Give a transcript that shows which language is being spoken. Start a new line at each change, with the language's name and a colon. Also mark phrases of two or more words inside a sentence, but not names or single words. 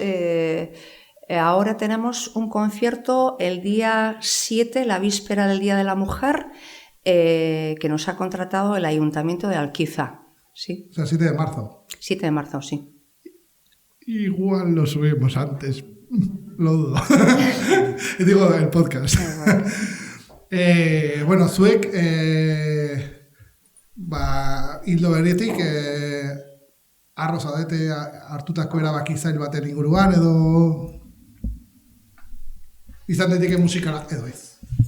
Spanish: ahora tenemos un concierto el día 7, la víspera del Día de la Mujer, que nos ha contratado el Ayuntamiento de Alquiza. Sí. O sea, 7 de marzo. 7 de marzo, sí. Igual lo subimos antes. Lo dudo. Digo, el podcast.
Basque: Bueno, zuek hildo beretik arro zaudete hartutako erabaki zail baten inguruan edo izan daiteke musikala edo ez.